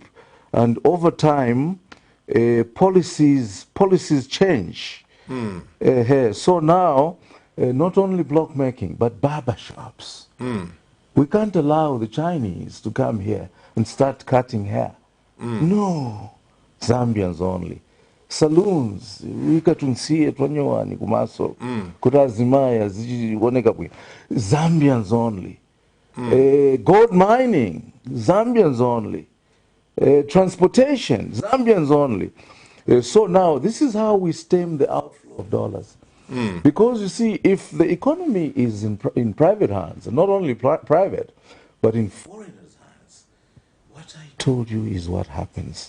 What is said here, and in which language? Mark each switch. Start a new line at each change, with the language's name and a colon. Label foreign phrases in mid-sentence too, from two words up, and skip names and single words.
English: And over time, policies change. So now, not only block making, but barber shops. We can't allow the Chinese to come here and start cutting hair. No, Zambians only.
Nyanja: Saloons, wikatunsie twanyowani kumaso, kutazimaya ziwoneka bwino.
English: Zambians only. Gold mining, Zambians only. Transportation, Zambians only. So now, this is how we stem the outflow of dollars. Because you see, if the economy is in private hands, and not only private, but in foreigners' hands, what I told you is what happens.